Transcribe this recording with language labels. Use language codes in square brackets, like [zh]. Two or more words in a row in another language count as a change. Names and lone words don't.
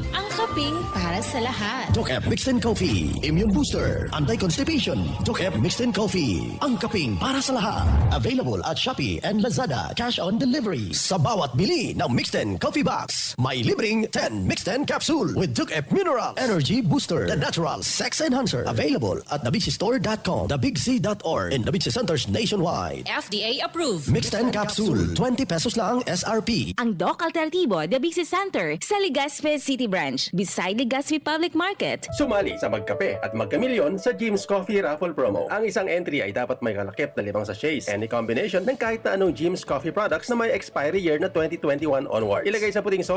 [tl] Ang kaping para sa lahat. [en] DocF Mixed Coffee, Immune Booster, Anti-Constipation. [tl] DocF Mixed Coffee, ang kaping para sa lahat. [en] Available at Shopee and Lazada, cash on delivery. [tl] Sa bawat bili ng Mixed Coffee Box. May libreng [en] 10 Mix 10 Capsule with Duke F Mineral Energy Booster, the natural sex enhancer. Available at thebigsistore.com, thebigc.org, and the Big C Centers nationwide. FDA approved. [tl] Mix 10 Capsule, 20 pesos lang SRP. Ang Doc Alternativo, The Big C Center, sa Legazpi City Branch, beside Legazpi Public Market. Sumali sa magkape at magkamilyon sa Jim's Coffee Raffle Promo. Ang isang entry ay dapat may kalakip na 5 sachets. [en] Any combination [tl] ng kahit na anong Jim's Coffee products na may [en] expiry year [tl] na 2021 onwards. Ilagay sa puting